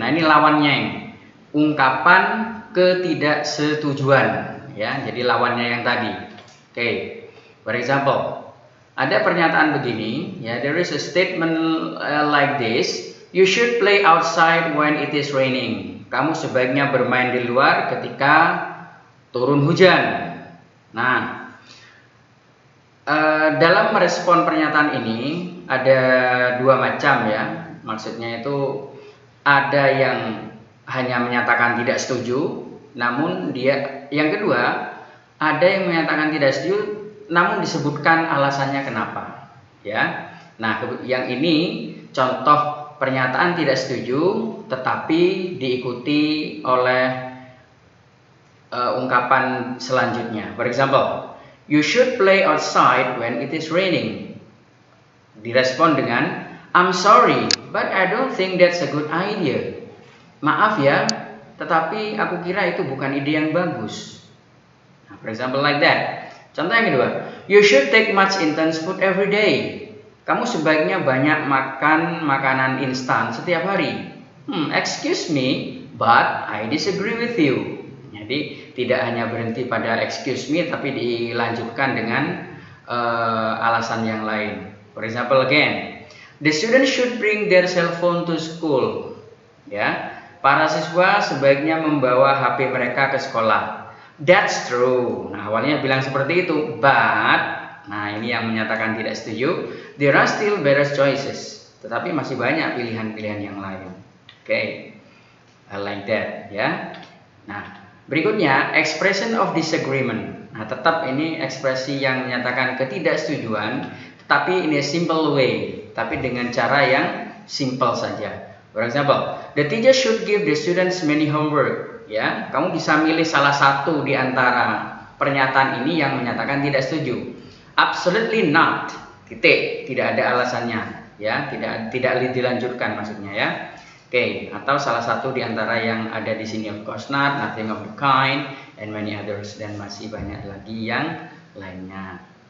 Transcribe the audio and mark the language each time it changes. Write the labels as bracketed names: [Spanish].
[Indonesian] Nah, ini lawannya ini. Ungkapan ketidaksetujuan ya. Jadi lawannya yang tadi. Oke. [English] For example, [Indonesian] ada pernyataan begini ya, [English] there is a statement like this, you should play outside when it is raining. [Indonesian] Kamu sebaiknya bermain di luar ketika turun hujan. Nah, dalam merespon pernyataan ini ada dua macam ya. Maksudnya itu ada yang hanya menyatakan tidak setuju, namun yang kedua ada yang menyatakan tidak setuju, namun disebutkan alasannya kenapa. Ya, nah yang ini contoh pernyataan tidak setuju, tetapi diikuti oleh ungkapan selanjutnya. [English] For example, you should play outside when it is raining. [Indonesian] Direspon dengan [English] I'm sorry, but I don't think that's a good idea. [Indonesian] Maaf ya, tetapi aku kira itu bukan ide yang bagus. [English] Nah, for example like that. [Indonesian] Contoh yang kedua, [English] you should take much intense food every day. [Indonesian] Kamu sebaiknya banyak makan makanan instan setiap hari. [English] Excuse me, but I disagree with you. [Indonesian] Jadi tidak hanya berhenti pada excuse me, tapi dilanjutkan dengan alasan yang lain. [English] For example again, the students should bring their cell phone to school. [Indonesian] Ya, para siswa sebaiknya membawa HP mereka ke sekolah. [English] That's true. [Indonesian] Nah, awalnya bilang seperti itu, but, nah ini yang menyatakan tidak setuju. [English] There are still better choices. [Indonesian] Tetapi masih banyak pilihan-pilihan yang lain. Oke, [English] like that [Indonesian] ya. Nah, berikutnya [English] expression of disagreement. [Indonesian] Nah, tetap ini ekspresi yang menyatakan ketidaksetujuan, tetapi [English] in a simple way, [Indonesian] tapi dengan cara yang simple saja. [English] For example, the teacher should give the students many homework. [Indonesian] Ya, kamu bisa milih salah satu di antara pernyataan ini yang menyatakan tidak setuju. [English] Absolutely not. [Indonesian] Titik, tidak ada alasannya. Ya, tidak dilanjutkan maksudnya ya. Oke, atau salah satu di antara yang ada di sini, [English] of course not, nothing of the kind, and many others, [Indonesian] dan masih banyak lagi yang lainnya.